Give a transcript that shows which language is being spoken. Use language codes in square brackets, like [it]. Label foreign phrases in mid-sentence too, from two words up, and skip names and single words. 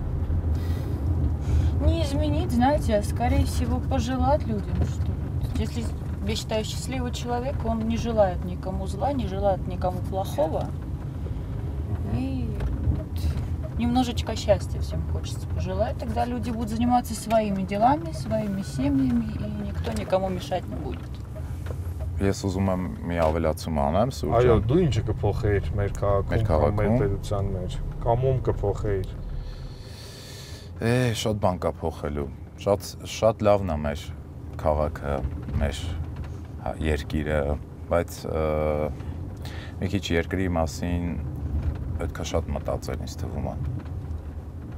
[ru] Не изменить, знаете, а скорее всего пожелать людям, что если, я считаю, счастливый человек, он не желает никому зла, не желает никому плохого. И вот немножечко счастья всем хочется пожелать. Тогда люди будут заниматься своими делами, своими семьями, и никто никому мешать не будет. [hy] Ես ուզում եմ մի ավելացում անեմ, Սուրջան։ Այո, դու ինչ կփոխեիր մեր քաղաքում, մեր պետության մեջ, կամ ում կփոխեիր։ Շատ բան կա փոխելու։ Շատ լավն է մեր քաղաքը, մեր երկիրը, բայց մի քիչ երկրի մասին պետք է շատ մտածել, ինձ թվում է։ Մարդկանց մասին։